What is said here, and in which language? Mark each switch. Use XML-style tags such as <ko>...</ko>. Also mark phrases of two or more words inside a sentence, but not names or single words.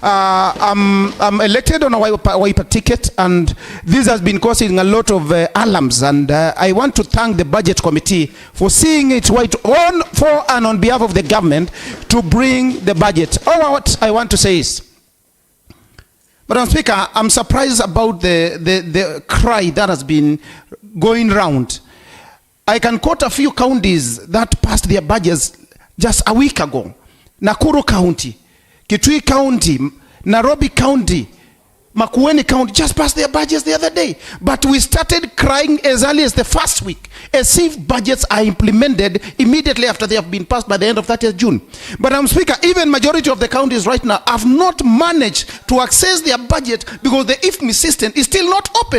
<en>I'm elected on a Wiper ticket, and this has been causing a lot of alarms, and I want to thank the Budget Committee for seeing it right on for and on behalf of the government to bring the budget. All what I want to say is, Madam Speaker, I'm surprised about the cry that has been going round. I can quote a few counties that passed their budgets just a week ago. Nakuru County, Kitui County, Nairobi County, Makueni County just passed their budgets the other day. But we started crying as early as the first week, as if budgets are implemented immediately after they have been passed by the end of 30th June. But Speaker, even majority of the counties right now have not managed to access their budget because the IFMI system is still not open.</en>